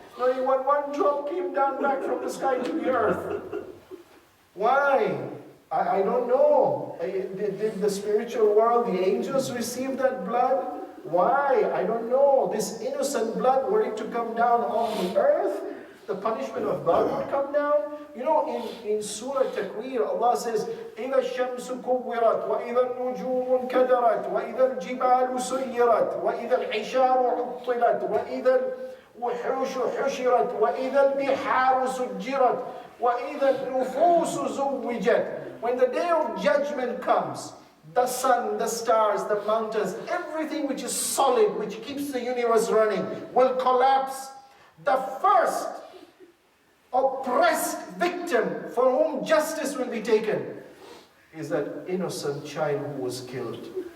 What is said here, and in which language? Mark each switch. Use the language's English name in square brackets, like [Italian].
[English] Not even one drop came down back from the sky to the earth. Why? I don't know. Did the spiritual world, the angels receive that blood? Why? I don't know. This innocent blood, were it to come down on the earth, the punishment of God would come down. [Arabic] You know, in Surah Takwir, Allah says, إِذَا الشَّمْسُ كُوِّرَتْ وَإِذَا النُّجُومُ انْكَدَرَتْ وَإِذَا الْجِبَالُ سُيِّرَتْ وَإِذَا الْعِشَارُ عُطِّلَتْ وَإِذَا الْوُحُوشُ حُشِرَتْ وَإِذَا الْبِحَارُ سُجِّرَتْ وَإِذَا النُّفُوسُ زُوِّجَتْ. [English] When the day of judgment comes, the sun, the stars, the mountains, everything which is solid, which keeps the universe running, will collapse. The first oppressed victim for whom justice will be taken is that innocent child who was killed.